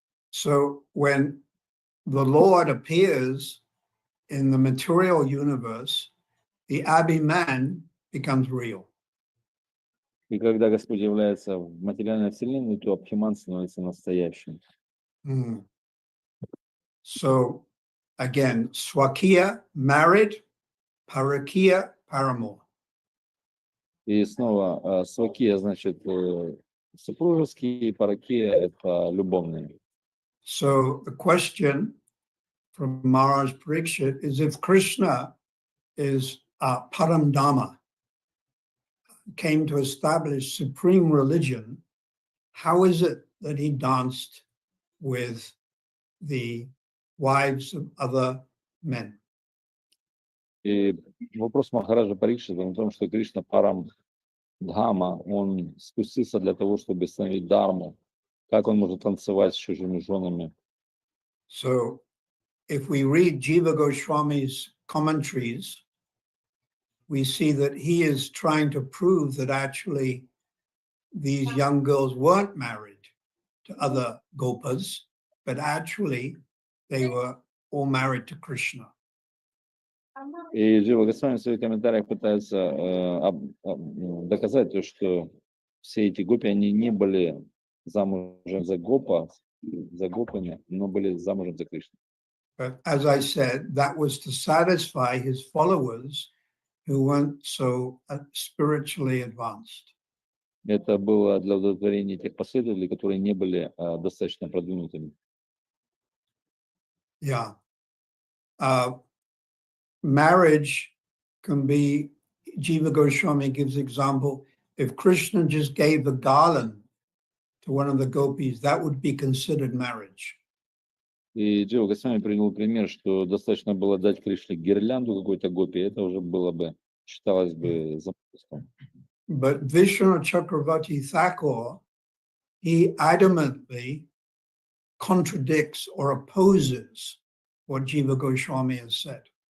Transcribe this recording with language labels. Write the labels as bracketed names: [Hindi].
[English] So when the Lord appears in the material universe, the Abhiman becomes real. [Russian] И когда Господь является в материальной вселенной, то Абхиман становится настоящим. [English] So again, Swakiya, married, Parakiya, paramour. [Russian] И снова свакия, значит, супружеские, паракия — это любовные. [English] So the question from Maharaj Parikshit is, if Krishna is Param Dhamma, came to establish supreme religion, how is it that he danced with the wives of other men? [Russian] И вопрос Махараджа Парикшита в том, что Кришна Парам Дхама, он спустился для того, чтобы установить дхарму. Как он может танцевать с чужими женами? [English] So if we read Jiva Goswami's commentaries, we see that he is trying to prove that actually these young girls weren't married to other gopas, but actually they were all married to Krishna. [Russian] И Джива Госвами в своих комментариях пытается доказать то, что все эти гопи, они не были замужем за гопами, но были замужем за Кришной. [English] But as I said, that was to satisfy his followers who weren't so spiritually advanced. [Russian] Это было для удовлетворения тех последователей, которые не были достаточно продвинутыми. [English] Yeah. Marriage can be, Jiva Goswami gives example, if Krishna just gave a garland to one of the gopis, that would be considered marriage. [Russian] И Джива Госвами привел пример, что достаточно было дать Кришне гирлянду какой-то гопи, это уже было бы, считалось бы замужеством. [English] But Vishnu Chakravarti Thakur, he adamantly contradicts or opposes what Jiva Goswami has said.